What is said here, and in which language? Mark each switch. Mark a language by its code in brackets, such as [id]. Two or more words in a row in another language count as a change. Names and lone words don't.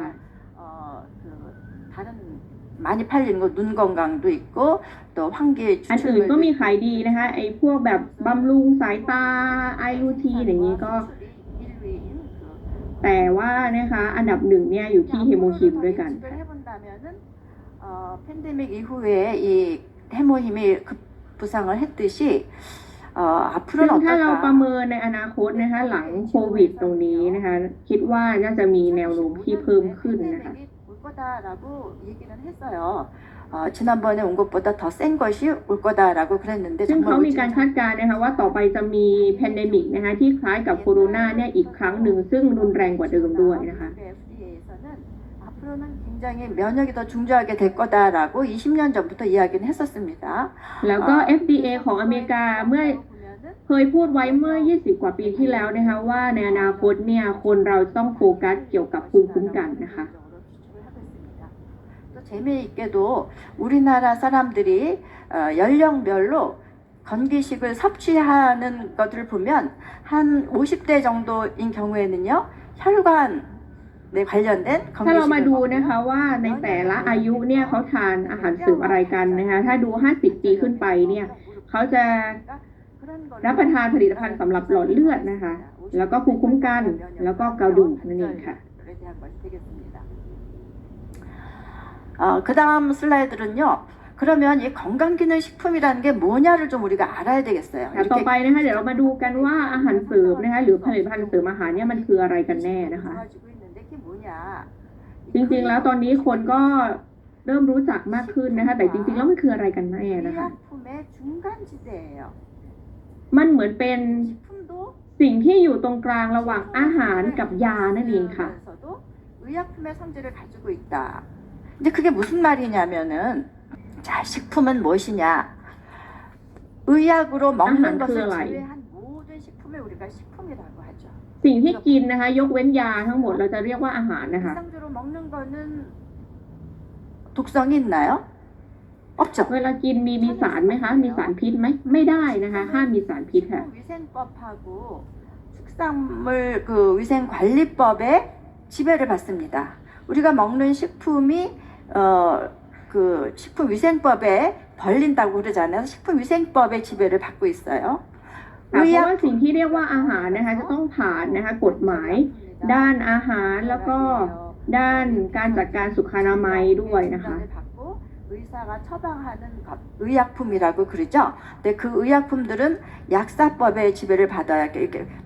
[ko] 그 다른 많이 팔리는 거 눈 건강도 있고 또 환기 [th] อันอื่นก็มี [ko] 추출물도 [th] ขายดีนะคะไอ้พวกแบบบำรุงสายตาไอรูทีนอย่างนี้ก็ [ko] 1위인 그 [th] แต่ว่านะคะอันดับหนึ่งเนี่ยอยู่ที่เฮโมคิมด้วยกัน [ko] 예측을 해본다면은 팬데믹 이후에 이 해모힘이 급부상을 했듯이 [th] ซึ่ง [ko] 앞으로는 [th] ถ้าเราประ [ko] 어떨까? [th] เมินในอนาคตนะคะหลังโควิดตรงนี้นะคะคิดว่าน่าจะมีแนวโน้มที่เพิ่มขึ้นนะคะ [ko] 팬데믹이 올 거다라고 얘기는 했어요. 지난번에 온 것보다 더 센 것이 올 거다라고 그랬는데 [th] ซึ่งเขา [ko] 정말 [th] มีการคาดการณ์นะคะว่าต่อไปจะมีแพนเดมิกนะคะที่คล้ายกับโคโรนาเนี่ยอีกครั้งหนึ่งซึ่งรุนแรงกว่าเดิมด้วยนะคะ [ko] FDA에서는 앞으로는 굉장히 면역이 더 중저하게 될 거다라고 20년 전부터 이야기는 했었습니다. [th] แล้วก็ FDA ของอเมริกาเมื่อ เคยพูดไว้เมื่อ 20 กว่าปีที่แล้วนะคะว่าในอนาคตเนี่ยคนเราต้องโฟกัสเกี่ยวกับภูมิคุ้มกันนะคะ [ko] 또 재미있게도 우리나라 사람들이 연령별로 건기식을 섭취하는 것들을 보면 한 50대 정도인 경우에는요 혈관에 관련된 [th] ถ้าเรามา [ko] 건기식을 [th] ดู [ko] 먹고요. [th] นะคะว่าในแต่ละอายุเนี่ยเขาทานอาหารเสริมอะไรกันนะคะถ้าดู 50 ปีขึ้นไปเนี่ยเขาจะรับประทานผลิตภัณฑ์สำหรับหลอดเลือดนะคะแล้วก็ภูมิคุ้มกันแล้วก็กระดูกนั่นเองค่ะ [ko] 그 다음 슬라이드는요. 그러면 이 건강기능식품이라는 게 뭐냐를 좀 우리가 알아야 되겠어요. [th] ค่ะต่อไปนะคะเดี๋ยวเรามาดูกันว่าอาหารเสริมนะคะหรือผลิตภัณฑ์เสริมอาหารเนี่ยมันคืออะไรกันแน่นะคะ [ko] 가지고 있는데 그게 뭐냐? [th] จริงๆแล้วตอนนี้คนก็เริ่มรู้จักมากขึ้นนะคะแต่จริงๆแล้วมันคืออะไรกันแน่นะคะ [ko] 의약품의 중간지대예요. [th] มันเหมือนเป็น [ko] 식품도 [th] สิ่งที่อยู่ตรงกลางระหว่างอาหารกับยานั่นเองค่ะ [ko] 면서도 의약품의 성질을 가지고 있다. 이제 그게 무슨 말이냐면은 자 식품은 무엇이냐? 의약으로 먹는 아하, 것을 그거라이. 제외한 모든 식품을 우리가 식품이라고 하죠. [th] สิ่งที่กินนะคะ ยกเว้นยาทั้งหมดเราจะเรียกว่าอาหารนะคะ [ko] 일상적으로 먹는 거는 독성이 있나요? 없죠. [th] เวลากินมีสารไหมคะ มีสารพิษไหมไม่ได้นะคะห้ามมีสารพิษค่ะ [ko] 식품위생법하고 축산물 그 위생관리법에 지배를 받습니다. 우리가 먹는 식품이 그 식품위생법에 벌린다고 그러잖아요. 식품위생법의 지배를 받고 있어요. [th] ค่ะเพราะว่าสิ่งที่เรียกว่าอาหารนะคะจะต้องผ่านนะคะกฎหมาย ด้านอาหารแล้วก็ด้านการจัดการสุขอนามัยด้วยนะคะ [ko] 받고 의사가 처방하는 것, 의약품이라고 그러죠. 근데 그 의약품들은 약사법의 지배를 받아야 이렇게 뭐